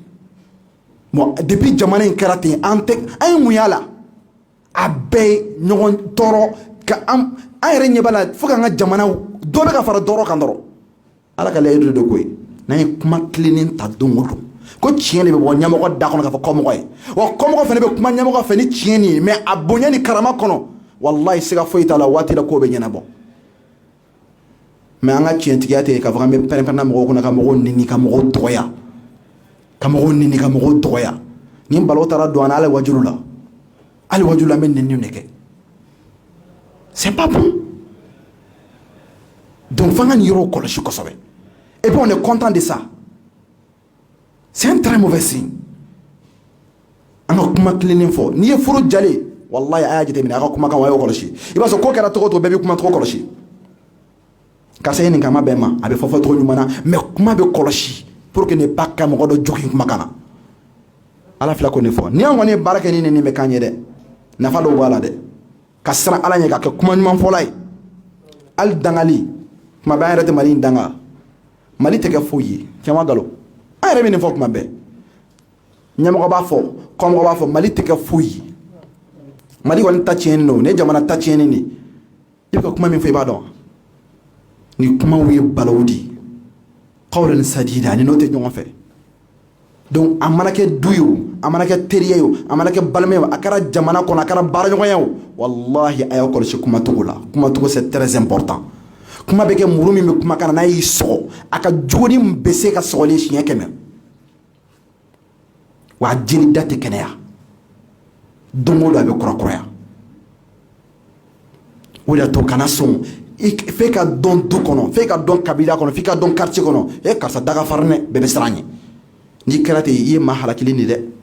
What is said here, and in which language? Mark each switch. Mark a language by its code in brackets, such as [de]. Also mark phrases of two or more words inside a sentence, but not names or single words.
[bm] bon depuis jamana in kɛra ten an ye mun y'a la a bɛɛ ye ɲɔgɔn tɔɔrɔ ka an yɛrɛ ɲɛ b'a la fo k'an ka jamana dɔ bɛ ka fara dɔrɔn kan dɔrɔn ala ka layidu de ko ye n'an ye kuma tilennen ta don o don ko tiɲɛ de bɛ bɔ ɲɛmɔgɔ da kɔnɔ k'a fɔ kɔmɔgɔ ye wa kɔmɔgɔ fana bɛ kuma ɲɛmɔgɔ fɛ ni tiɲɛ nin ye mais a bonya ni karama kɔnɔ wallahi siga foyi t'a la waati la k'o bɛ ɲɛnabɔ mais an ka tiɲɛtigiya tɛ k'a fɔ an bɛ pɛrɛn-pɛrɛnna mɔgɔw kɔnɔ ka mɔgɔw neni ka mɔgɔw dɔgɔya ka mɔgɔw neni ka mɔgɔw dɔgɔya ni balo taara don an na hali wajulu la an bɛ neni de kɛ [fr] c'est pas bon [bm] donc f'an ka nin yɔrɔw kɔlɔsi kosɛbɛ [fr] et puis on est content de ça c'est un très mauvais signe [bm] an ka kuma tilennen fɔ n'i ye furu jalen wallahi a y'a jateminɛ a ka kumakan a y'o kɔlɔsi i b'a sɔrɔ ko kɛra cogo o cogo bɛɛ bɛ kuma tɔgɔ kɔlɔsi karisa ye nin kama bɛɛ ma a bɛ fɔ cogo ɲuman na mais kuma bɛ kɔlɔsi [fr] pour que ne pas [bm] ka mɔgɔ dɔ jogin kumakan na ala fila ko nin fɔ ni an kɔni ye baara kɛ ni nin bɛ k'an ye dɛ nafa dɔw b'a la dɛ ka siran ala ɲɛ ka kɛ kuma ɲuman fɔla ye hali dangali kuma bɛɛ an yɛrɛ tɛ mali in danga mali tɛ kɛ foyi ye caman galo an yɛrɛ bɛ nin fɔ kuma bɛɛ ɲɛmɔgɔ b'a fɔ kɔmɔgɔ b'a fɔ mali tɛ kɛ foyi ye mali kɔni ta tiɲɛni don ne jamana ta tiɲɛni de i bɛ ka kuma min fɔ i b'a dɔn ni kumaw ye balawu di [ar] قولا سديدا [bm] ani n'o tɛ ɲɔgɔn fɛ donc a mana kɛ du ye o a mana kɛ teriya ye o a mana kɛ balimaya ye o a kɛra jamana kɔnɔ a kɛra baaraɲɔgɔnya ye o wallahi a y'aw kɔlɔsi kumacogo la kumacogo [fr] c'est très important [bm] kuma bɛ kɛ muru min bɛ kumakan na n'a y'i sɔgɔ a ka jugu ni bɛ se ka sɔgɔli siɲɛ 100 wa a jeli da tɛ kɛnɛya don o don a bɛ kɔrɔkɔrɔya o de y'a to kana sɔn f'e ka dɔn du kɔnɔ f'e ka dɔn kabila kɔnɔ f'i ka dɔn quartier kɔnɔ karisa daga farin dɛ bɛɛ bɛ siran ɲɛ n'i kɛra ten i ye maa halakili de dɛ